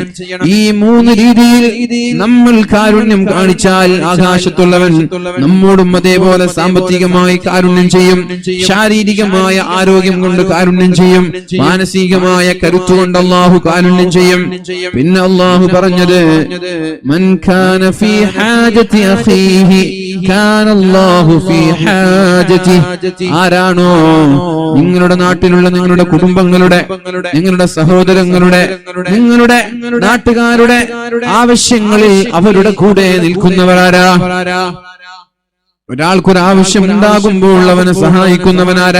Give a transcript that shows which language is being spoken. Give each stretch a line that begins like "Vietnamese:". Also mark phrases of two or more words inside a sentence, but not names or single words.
Malayalam: ഈ മൂന്ന് രീതിയിൽ നമ്മൾ കാരുണ്യം കാണിച്ചാൽ ആകാശത്തുള്ളവൻ നമ്മോടും അതേപോലെ സാമ്പത്തികമായി കാരുണ്യം ചെയ്യും, ശാരീരികമായ ആരോഗ്യം കൊണ്ട് കാരുണ്യം ചെയ്യും, മാനസികമായ കരുത്തുകൊണ്ട് അല്ലാഹു കാരുണ്യം ചെയ്യും. പിന്നെ അല്ലാഹു പറഞ്ഞത്
Arabic: من كان في حاجة أخيه كان الله في حاجته.
Malayalam: ആരാണോ നിങ്ങളുടെ നാട്ടിലുള്ള, നിങ്ങളുടെ കുടുംബങ്ങളുടെ, നിങ്ങളുടെ സഹോദരങ്ങളുടെ, നിങ്ങളുടെ നാട്ടുകാരുടെ ആവശ്യങ്ങളിൽ അവരുടെ കൂടെ നിൽക്കുന്നവരാരാ? ഒരാൾക്കൊരാവശ്യം ഉണ്ടാകുമ്പോൾ അവനെ സഹായിക്കുന്നവനാരാ?